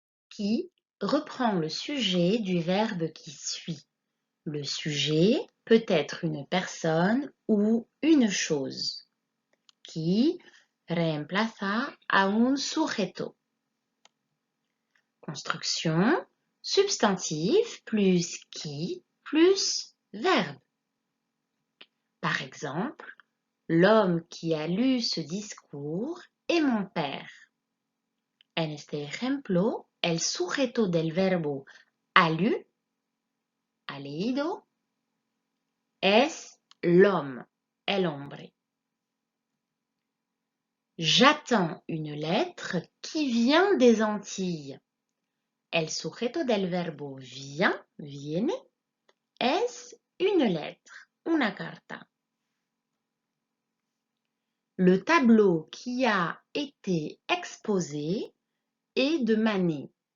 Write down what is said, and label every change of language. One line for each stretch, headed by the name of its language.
French: Qui reprend le sujet du verbe qui suit. Le sujet peut être une personne ou une chose.
Spanish: Qui reemplaza a un sujeto.
French: Construction, substantif plus qui plus verbe. Par exemple, l'homme qui a lu ce discours est mon père.
Spanish: En este ejemplo, el sujeto del verbo ha leído, es l'homme, el hombre.
French: J'attends une lettre qui vient des Antilles.
Spanish: El sujeto del verbo viene, es une lettre, una carta.
French: Le tableau qui a été exposé est de Manet.